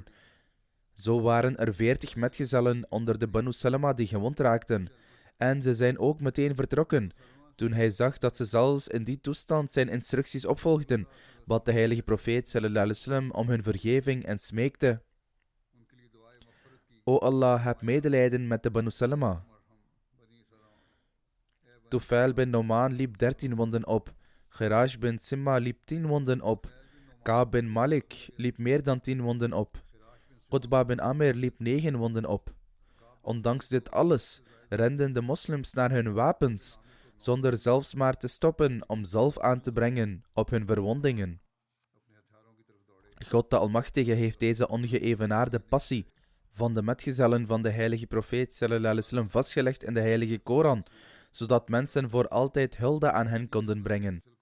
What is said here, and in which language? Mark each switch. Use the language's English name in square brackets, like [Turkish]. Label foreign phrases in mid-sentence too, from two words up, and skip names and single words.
[Dutch] Zo waren er 40 metgezellen onder de Banu Salama die gewond raakten, en ze zijn ook meteen vertrokken. Toen hij zag dat ze zelfs in die toestand zijn instructies opvolgden, bad de heilige profeet [Arabic] صلى الله عليه وسلم [Dutch] om hun vergeving en smeekte: O Allah, heb medelijden met de Banu Salama. Tufail bin Noman liep 13 wonden op. Khiraj bin Simma liep 10 wonden op. Kaab bin Malik liep meer dan 10 wonden op. Qutba bin Amir liep 9 wonden op. Ondanks dit alles renden de moslims naar hun wapens, zonder zelfs maar te stoppen om zalf aan te brengen op hun verwondingen. God de Almachtige heeft deze ongeëvenaarde passie van de metgezellen van de heilige profeet [Arabic] صلى الله عليه وسلم [Dutch] vastgelegd in de heilige Koran, zodat mensen voor altijd hulde aan hen konden brengen.